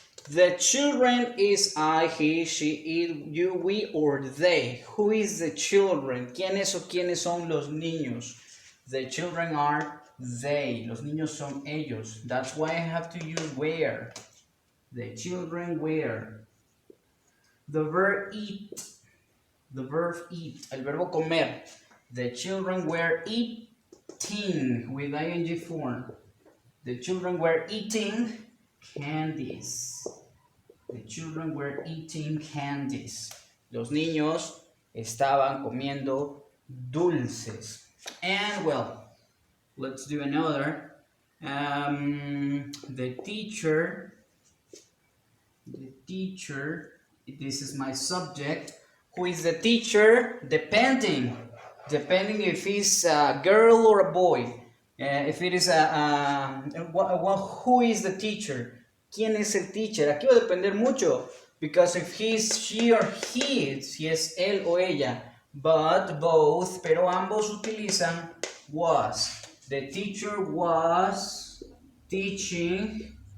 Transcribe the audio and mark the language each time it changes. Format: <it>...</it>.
<en>The children is I, he, she, it, you, we, or they. Who is the children?</en> <es>¿Quiénes o quiénes son los niños?</es> <en>The children are they.</en> <es>Los niños son ellos.</es> <en>That's why I have to use were. The children were. The verb eat. The verb eat.</en> <es>El verbo comer.</es> <en>The children were eating with ing form. The children were eating candies. The children were eating candies.</en> <es>Los niños estaban comiendo dulces.</es> <en>And well, let's do another. The teacher, this is my subject. Who is the teacher? Depending if it's a girl or a boy. If it is who is the teacher?</en> <es>¿Quién es el teacher? Aquí va a depender mucho.</es> <en>Because if he's, she or he,</en> <es>si es él o ella.</es> <en>But both,</en> <es>pero ambos utilizan</es> <en>was. The teacher was teaching.</en>